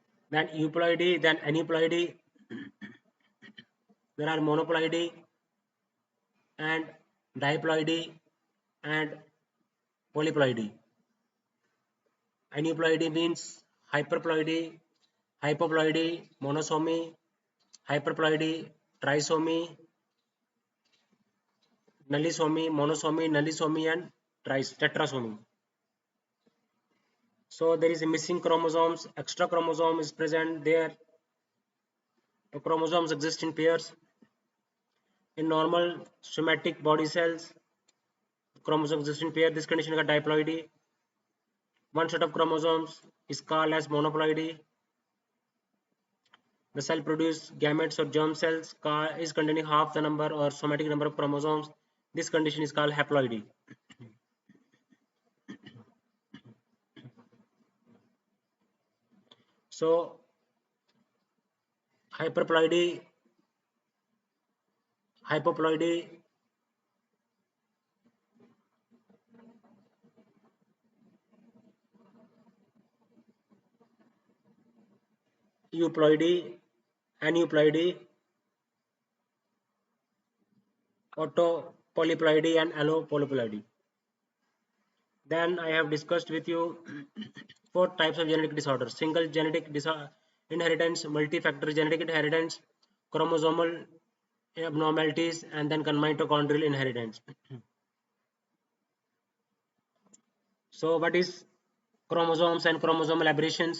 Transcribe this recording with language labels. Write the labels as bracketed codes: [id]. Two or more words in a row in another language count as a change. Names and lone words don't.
[en] then euploidy, then aneuploidy, there are monoploidy and diploidy and polyploidy. Aneuploidy means hyperploidy, hypoploidy, monosomy, hyperploidy, trisomy, nullisomy, monosomy, nullisomy, and tetrasomy. So there is a missing chromosomes, extra chromosome is present there. The chromosomes exist in pairs. In normal somatic body cells, chromosomes exist in pair. This condition is diploidy. One set of chromosomes is called as monoploidy. The cell produces gametes or germ cells is containing half the number or somatic number of chromosomes. This condition is called haploidy. So hyperploidy, hypoploidy, euploidy, aneuploidy, autopolyploidy, and allopolyploidy. Then I have discussed with you four types of genetic disorders: single genetic inheritance, multi-factor genetic inheritance, chromosomal abnormalities, and then mitochondrial inheritance. So what is chromosomes and chromosomal aberrations?